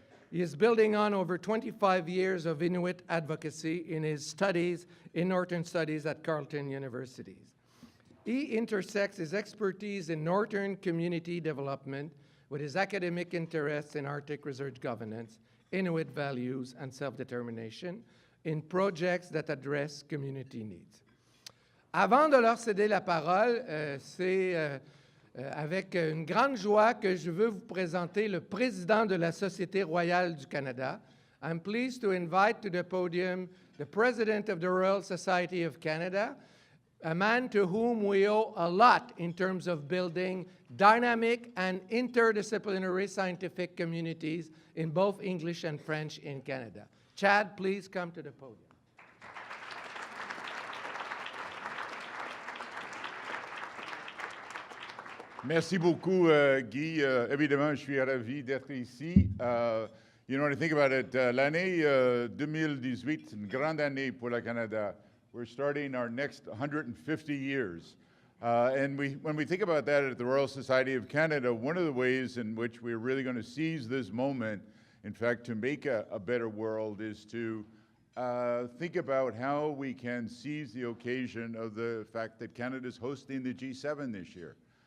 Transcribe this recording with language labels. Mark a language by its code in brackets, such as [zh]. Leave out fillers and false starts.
[en] He is building on over 25 years of Inuit advocacy in his studies in Northern Studies at Carleton University. He intersects his expertise in Northern community development with his academic interests in Arctic research governance, Inuit values, and self-determination in projects that address community needs. [fr] Avant de leur céder la parole, c'est avec une grande joie que je veux vous présenter le président de la Société royale du Canada. [en] I'm pleased to invite to the podium the President of the Royal Society of Canada, a man to whom we owe a lot in terms of building dynamic and interdisciplinary scientific communities in both English and French in Canada. Chad, please come to the podium. [fr] Merci beaucoup, Guy. Évidemment, je suis ravi d'être ici. [en] You know, when I think about it, [fr] l'année 2018, c'est une grande année pour le Canada. [en] We're starting our next 150 years. And when we think about that at the Royal Society of Canada, one of the ways in which we're really going to seize this moment, in fact, to make a better world, is to think about how we can seize the occasion of the fact that Canada's hosting the G7 this year.